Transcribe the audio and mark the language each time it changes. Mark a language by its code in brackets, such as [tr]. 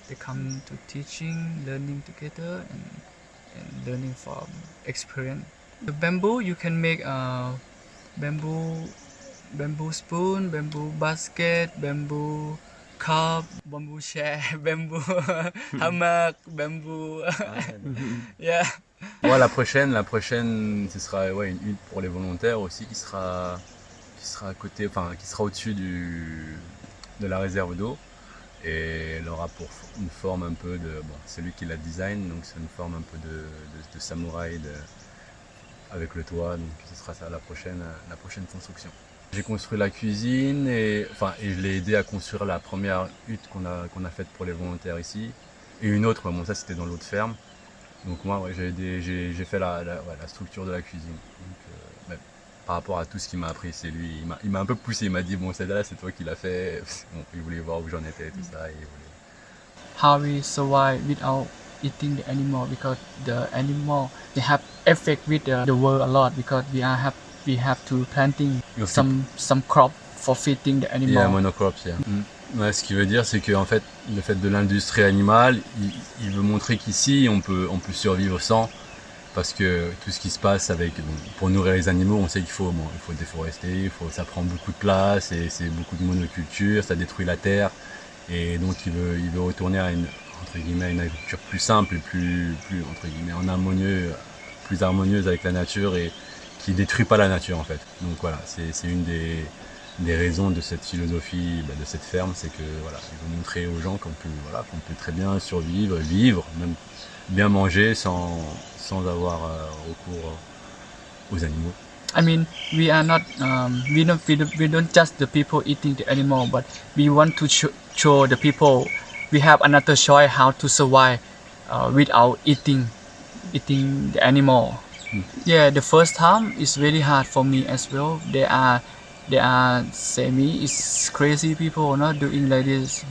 [en] They come to teaching, learning together, and learning from experience. The bamboo you can make bamboo spoon, bamboo basket, bamboo cup, bamboo chair, bamboo hammock, bamboo. Yeah. [fr] Ouais, la prochaine, ce sera une hutte pour les volontaires aussi qui sera à côté, enfin qui sera au-dessus de la réserve d'eau, et elle aura pour une forme un peu de, c'est lui qui la design, donc c'est une forme un peu de samouraï avec le toit, donc ce sera ça la prochaine construction. J'ai construit la cuisine et je l'ai aidé à construire la première hutte qu'on a faite pour les volontaires ici, et une autre, ça c'était dans l'autre ferme. Donc moi j'ai fait la structure de la cuisine. Donc, par rapport à tout ce qu'il m'a appris, c'est lui, il m'a un peu poussé, il m'a dit bon celle-là c'est toi qui l'as fait. Bon, il voulait voir où j'en étais, tout ça. [en] How we survive without eating the animal, because the animal they have effect with the world a lot, because we have to planting some crop for feeding the animal. Yeah, monocrops, yeah. [fr] Ouais, ce qui veut dire c'est que en fait le fait de l'industrie animale, il veut montrer qu'ici on peut survivre sans, parce que tout ce qui se passe pour nourrir les animaux, on sait qu'il faut déforester, ça prend beaucoup de place et c'est beaucoup de monoculture, ça détruit la terre, et donc il veut retourner à une agriculture plus simple et plus entre guillemets plus harmonieuse avec la nature, et qui détruit pas la nature en fait. Donc voilà, c'est une des raisons de cette philosophie, de cette ferme, c'est que voilà, il veut montrer aux gens qu'on peut très bien survivre, vivre, même bien manger sans avoir recours aux animaux. [en] I mean, we are not we don't just the people eating the animal, but we want to show the people we have another choice how to survive without eating the animal. Yeah, the first time is very hard for me as well. They are say me it's crazy people not doing like this.